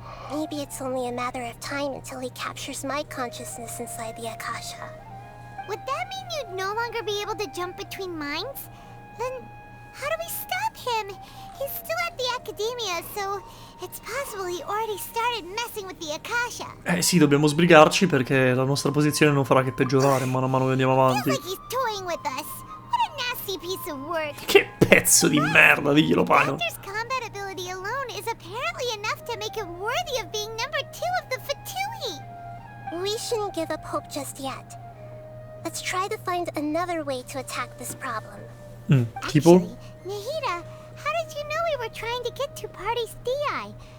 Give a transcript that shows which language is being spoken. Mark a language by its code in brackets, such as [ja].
[en] Maybe it's only a matter of time until he captures my consciousness inside the Akasha. Would that mean you'd no longer be able to jump between minds? Then how do we stop him? He's still at the academia, so it's possible he already started messing with the Akasha. [it] Sì, dobbiamo sbrigarci perché la nostra posizione non farà che peggiorare man mano che andiamo [en] Feels [it] avanti. [en] like he's toying with us. What a nasty piece of work. [it] Che pezzo di merda, diglielo, Paimon. [en] Doctor's combat ability alone is apparently enough to make him worthy of being number 2 of the Fatui. We shouldn't give up hope just yet. Let's try to find another way to attack this problem. [it] Tipo? [en] Actually, Nahida, how did you know we were trying to get to Parte's DI?